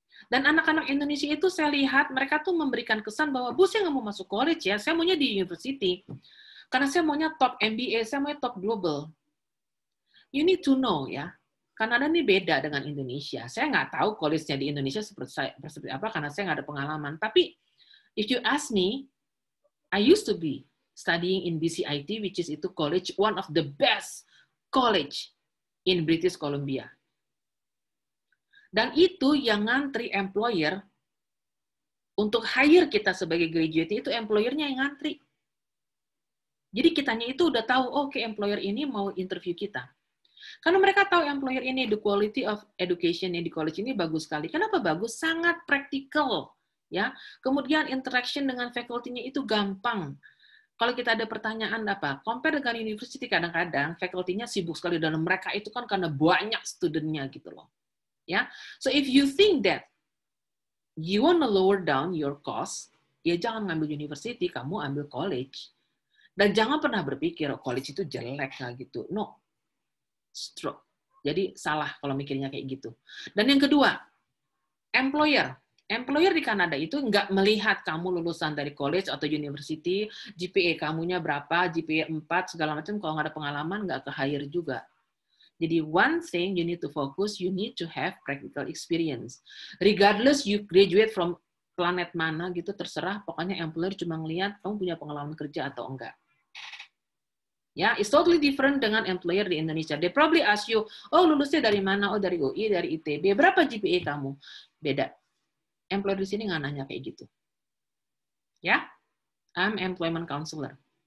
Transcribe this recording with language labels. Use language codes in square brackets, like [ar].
[id] Dan anak-anak Indonesia itu saya lihat, mereka tuh memberikan kesan bahwa, Bu, saya nggak mau masuk college ya, saya maunya di university. Karena saya maunya top MBA, saya maunya top global. [en] You need to know [id] ya, Kanada ini beda dengan Indonesia. Saya nggak tahu college-nya di Indonesia seperti apa, karena saya nggak ada pengalaman. Tapi, [en] if you ask me, I used to be studying in BCIT, which is [id] itu [en] college, one of the best college in British Columbia. [id] Dan itu yang ngantri employer untuk hire kita sebagai graduate, itu employer-nya yang ngantri. Jadi kitanya itu udah tahu, oke, employer ini mau interview kita. Karena mereka tahu employer ini, [en] the quality of education [id] di college ini bagus sekali. Kenapa bagus? Sangat praktikal. Ya. Kemudian interaction dengan faculty-nya itu gampang. Kalau kita ada pertanyaan apa, compare dengan university kadang-kadang faculty-nya sibuk sekali dan mereka itu kan karena banyak student-nya gitu loh. [en] Ya. So if you think that you want to lower down your cost, [id] ya jangan ngambil university, kamu ambil college. Dan jangan pernah berpikir oh, college itu jelek lah gitu. [en] No. Stroke. [id] Jadi salah kalau mikirnya kayak gitu. Dan yang kedua, employer. Employer di Kanada itu nggak melihat kamu lulusan dari college atau university, GPA kamunya berapa, GPA 4, segala macam, kalau nggak ada pengalaman, nggak ke-hire juga. Jadi [en] one thing you need to focus, you need to have practical experience. Regardless you graduate from [id] planet mana gitu, terserah, pokoknya employer cuma ngelihat kamu punya pengalaman kerja atau enggak. [en] Ya, it's totally different [id] dengan employer di Indonesia. [en] They probably ask you, [id] oh lulusnya dari mana? Oh dari UI, dari ITB. Berapa GPA kamu? Beda. Employer di sini nggak nanya kayak gitu. [en] Ya, I'm employment counselor.